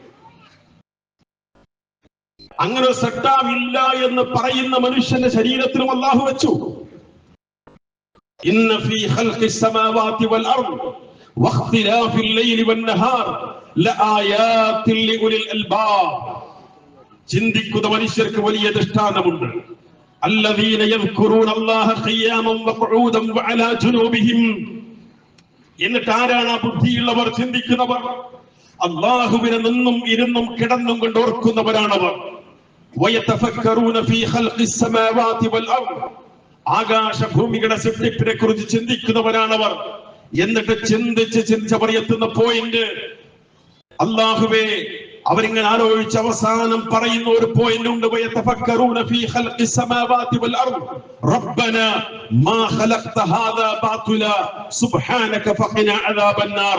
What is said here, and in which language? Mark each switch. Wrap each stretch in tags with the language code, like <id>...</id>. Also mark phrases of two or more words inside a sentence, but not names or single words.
<ml>അങ്ങനെ സെക്ടാവ് ഇല്ല എന്ന് പറയുന്ന മനുഷ്യന്റെ ശരീരത്തിലും അല്ലാഹു വെച്ചു.</ml> <ar>إن في خلق السماوات والأرض واختلاف الليل والنهار لآيات لأولي الألباب.</ar> <ml>ചിന്തിക്കുന്ന മനുഷ്യർക്ക് വലിയ ദൃഷ്ടാന്തമുണ്ട്.</ml> <ar>الذين يذكرون الله قياما وقعودا وعلى جنوبهم.</ar> <ml>എന്നിട്ട് ആരാണ് ബുദ്ധിയുള്ളവർ, ചിന്തിക്കുന്നവർ? അല്ലാഹുവിനെ നിന്നും ഇരുന്നും കിടന്നും കൊണ്ട് ഓർക്കുന്നവരാണവർ.</ml> <ar>ويتفكرون في خلق السماوات والارض.</ar> <ml>ആകാശഭൂമികളുടെ സൃഷ്ടിപ്പിനെ കുറിച്ച് ചിന്തിക്കുന്നവരാണവർ. എന്നിട്ട് ചിന്തിച്ച് പറയെത്തുന്ന പോയിന്റ്, അല്ലാഹുവേ, അവരിങ്ങനെ ആലോചിച്ച് അവസാനം പറയുന്ന ഒരു പോയിന്റ് ഉണ്ട്.</ml> <ar>ويتفكرون في خلق السماوات والأرض ربنا ما خلقت هذا باطلا سبحانك فقنا عذاب النار.</ar>